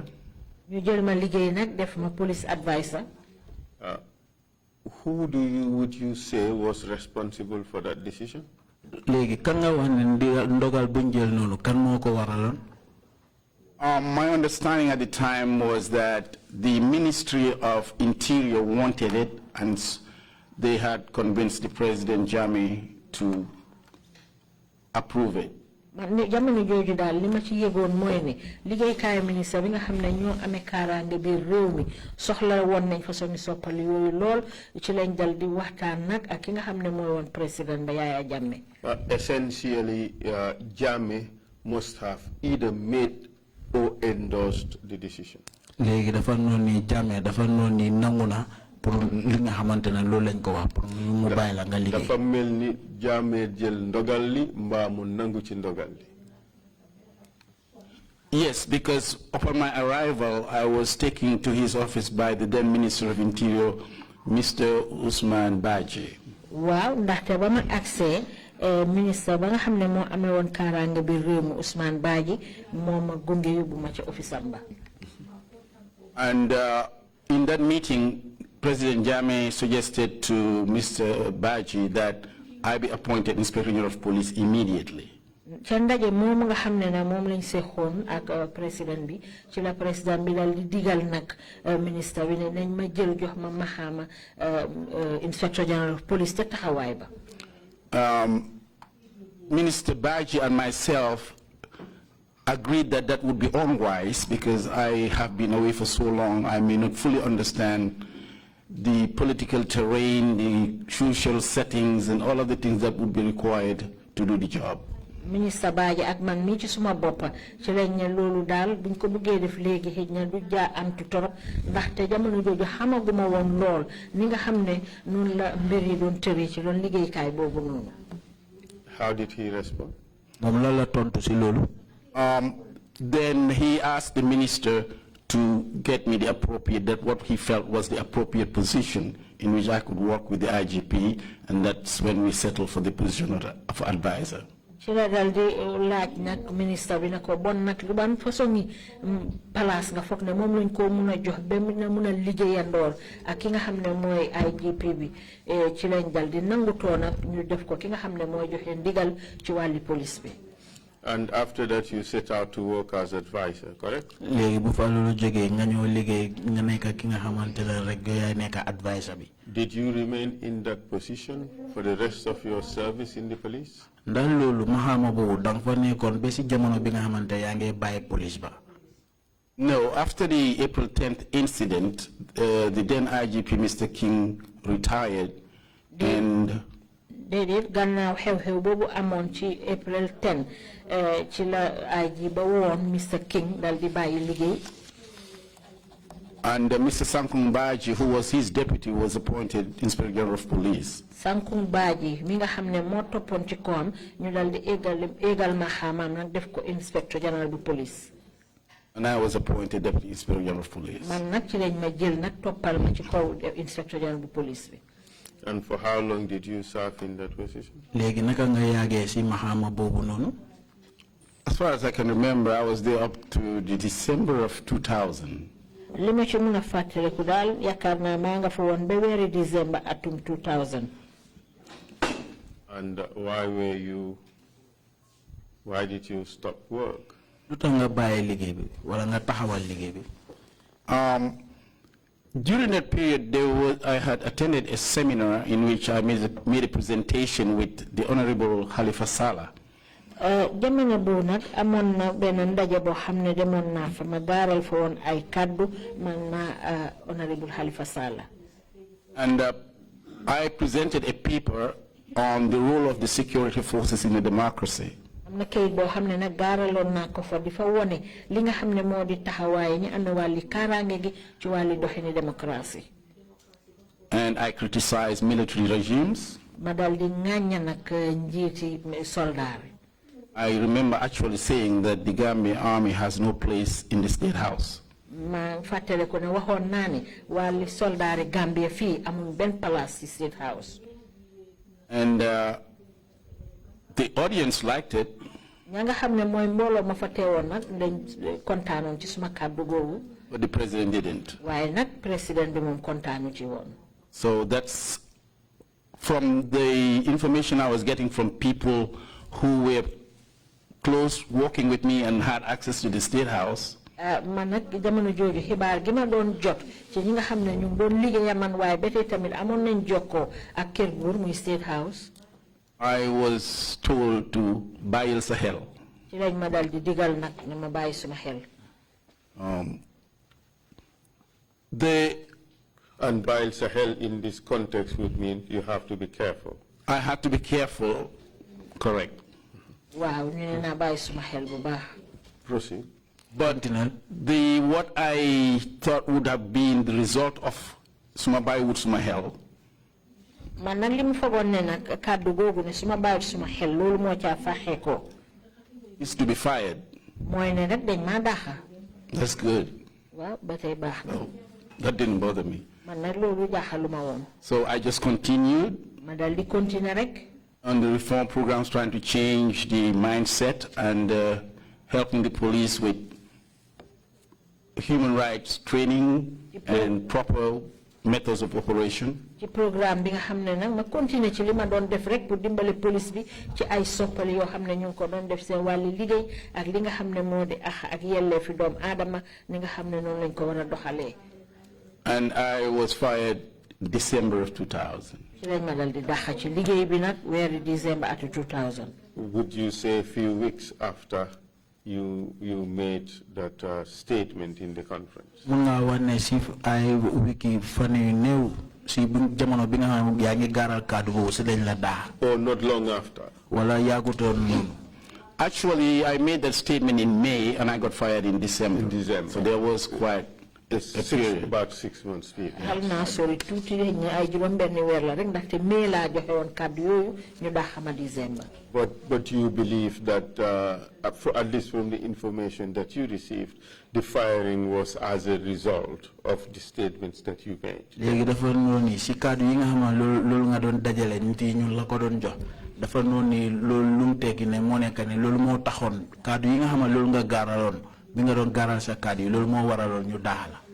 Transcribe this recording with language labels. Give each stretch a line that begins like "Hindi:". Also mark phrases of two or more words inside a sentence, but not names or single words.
Wolof: ñu jël ma liggéey nag def ma
English: police advisor. Who would you say was responsible for that decision?
Wolof: léegi kan nga wax ne ndogal buñ jël noonu kan moo ko waraloon.
English: My understanding at the time was that the Ministry of Interior wanted it, and they had convinced the President Jammeh to approve it.
Wolof: jamono jooju daal li ma ci yëgoon mooy ne liggéeykaay ministre bi nga xam ne ñoo amee kaaraange biir réew mi soxla woon nañ façon soppali yooyu lool ci lañ dal di waxtaan nag ak ki nga xam ne mooy woon président ba Yaya Jammeh.
English: Essentially, Jammeh must have either made or endorsed the decision.
Wolof: léegi dafa noonu ni Jammeh dafa noonu ni nangu na pour li nga xamante ne loolu lañ ko wax pour mu bàyyi la nga liggéey. dafa mel ni Jammeh jël ndogal li mbaa mu nangu ci ndogal li.
English: Yes, because upon my arrival, I was taken to his office by the then Minister of Interior, Mr. Usman Baji.
Wolof: waaw ndaxte ba ma accès ministre ba nga xam ne moo amee woon kaaraange biir réew mi Ousmane Badji moo ma gunge yóbbu ma ci office am ba.
English: And in that meeting, President Jammeh suggested to Mr. Baji that I be appointed Inspector General of Police immediately.
Wolof: ca ndaje moom nga xam ne na moom lañ seexoon ak président bi ci la président bi daal di digal nag ministre bi ne nañ ma jël jox ma maxaama
English: Inspector General of Police
Wolof: te taxawaay ba.
English: Minister Baji and myself agreed that that would be unwise because I have been away for so long. I may not fully understand the political terrain, the social settings, and all of the things that would be required to do the job.
Wolof: Minister Baji ak man mi ci suma boppa ci lañ ne loolu daal buñ ko bëggee def léegi xëj na du jaa antu torop ndaxte jamono jooju xamaguma woon lool ni nga xam ne noonu la mbir yi doon tëri ci doon liggéeykaay boobu noonu.
English: How did he respond?
Wolof: moom la la tontu si loolu.
English: Then he asked the minister to get me the appropriate, what he felt was the appropriate position in which I could work with the IGP, and that's when we settled for the position of advisor.
Wolof: ci la dal di laaj nag ministre bi na ko bon nag lu ban façon yi place nga foog ne moom lañ ko mun a jox ba mun a liggéeyandoor ak ki nga xam ne mooy IGP bi ci lañ dal di nangutoo nag ñu def ko ki nga xam ne mooy joxe ndigal ci wàlli police bi.
English: And after that, you set out to work as advisor, correct?
Wolof: léegi bu fa loolu jógee nga ñëw liggéey nga nekk ki nga xamante ne rek yaay nekk advisor bi.
English: Did you remain in that position for the rest of your service in the police?
Wolof: ndax loolu maxaama boobu danga fa nekkoon ba si jamono bi nga xamante yaa ngi bàyyi police ba.
English: No, after the April 10th incident, the then IGP, Mr. King, retired, and
Wolof: déedéet gannaaw xew-xew boobu amoon ci April 10 ci la IG ba woon Mr. King dal di bàyyi liggéey.
English: And Mr. Sankung Baji, who was his deputy, was appointed Inspector General of Police.
Wolof: Sankung Baji mi nga xam ne moo toppoon ci koom ñu dal di égal ma xaamaam nag def ko
English: Inspector General
Wolof: bu Police.
English: And I was appointed Deputy Inspector General of Police.
Wolof: Man nag ci lañ ma jël nag toppal ma ci kaw
English: Inspector General
Wolof: bu Police bi.
English: And for how long did you serve in that position?
Wolof: léegi naka nga yaagee si maxaama boobu noonu.
English: As far as I can remember, I was there up to the December of 2000.
Wolof: li ma ci mun a fàttaliku daal yaakaar naa maa nga fa woon ba weeri December atum 2000.
English: And why did you stop work?
Wolof: lu tax nga bàyyi liggéey bi wala nga taxawal liggéey bi.
English: During that period, I had attended a seminar in which I made a presentation with the Honorable Khalifa Sallah.
Wolof: jamono boobu nag amoon na benn ndaje boo xam ne demoon naa fa ma gaaral fa woon ay kaddu man naa Honorable Khalifa Sallah.
English: And I presented a paper on the role of the security forces in a democracy.
Wolof: am na kayit boo xam ne nag gaaraloon naa ko fa di fa wone li nga xam ne moo di taxawaay ñi ànd wàlli kaaraange gi ci wàlli doxini démocratie.
English: And I criticized military regimes.
Wolof: ma dal di ŋàñña nag njiiti soldaar.
English: I remember actually saying that the Gambia army has no place in the State House.
Wolof: ma fàttale ko ne waxoon naa ne wàlli soldaari Gambia fii amul benn place ci State House.
English: And the audience liked it.
Wolof: ña nga xam ne mooy mbooloo ma fa teewoon nag dañ kontaanoon ci suma kàddu googu.
English: But the president didn't.
Wolof: waaye nag président bi moom kontaanu ci woon.
English: So that's from the information I was getting from people who were close working with me and had access to the State House.
Wolof: man nag jamono jooju xibaar gi ma doon jot ci ñi nga xam ne ñu doon liggéeya man waaye ba tey tamit amoon nañ jokkoo ak kër buur muy State House.
English: I was told to
Wolof: bàyyil sa xel. ci lañ ma dal di digal nag ne ma bàyyi suma xel.
English: And
Wolof: bàyyil sa xel
English: in this context would mean you have to be careful. I had to be careful, correct.
Wolof: waaw ñu ne naa bàyyi suma xel bu baax.
English: Proceed. But what I thought would have been the result of
Wolof: suma bàyyi wut suma xel. man nag li mu fagoon ne nag kàddu googu ne suma bàyyi suma xel loolu moo caa faxee ko.
English: is to be fired.
Wolof: mooy ne nag dañ maa daaxa.
English: That's good.
Wolof: waaw ba tey baax na.
English: That didn't bother me.
Wolof: man nag loolu jaaxaluma woon.
English: So I just continued.
Wolof: ma dal di continuer rek.
English: On the reform programs, trying to change the mindset and helping the police with human rights training and proper methods of operation.
Wolof: ci programme bi nga xam ne nag ma continuer ci li ma doon def rek pour dimbale police bi ci ay soppali yoo xam ne ñu ngi ko doon def seen wàlli liggéey ak li nga xam ne moo di ak yelleefi doom aadama ni nga xam ne noonu lañ ko war a doxalee.
English: And I was fired December of 2000.
Wolof: ci lañ ma dal di dàqa ci liggéey bi nag weeri December atu 2000.
English: Would you say a few weeks after you made that statement in the conference?
Wolof: Mun nga wax ne si ay wiki fan yu néew si jamono bi nga xam yaa ngi gaaral kàddu boobu si lañ la daa.
English: Or not long after?
Wolof: Wala yaagutoon noonu.
English: Actually, I made that statement in May and I got fired in December. In December. So there was quite a period. About 6 months period.
Wolof: Hal naa sori tuuti rek ñu ay juróom-benni weer la rek ndaxte mai laa joxe woon kàddu yooyu ñu daa xama December.
English: But you believe that, at least from the information that you received, the firing was as a result of the statements that you made?
Wolof: Léegi dafa noonu ni si kàddu yi nga xam ne loolu nga doon dajale nit yi ñun la ko doon jox dafa noonu ni loolu lu mu tekki ne moo nekk ne loolu moo taxoon kàddu yi nga xam ne loolu nga gaaraloon bi nga doon gaaral sa kàddu yi loolu moo waraloon ñu daax la.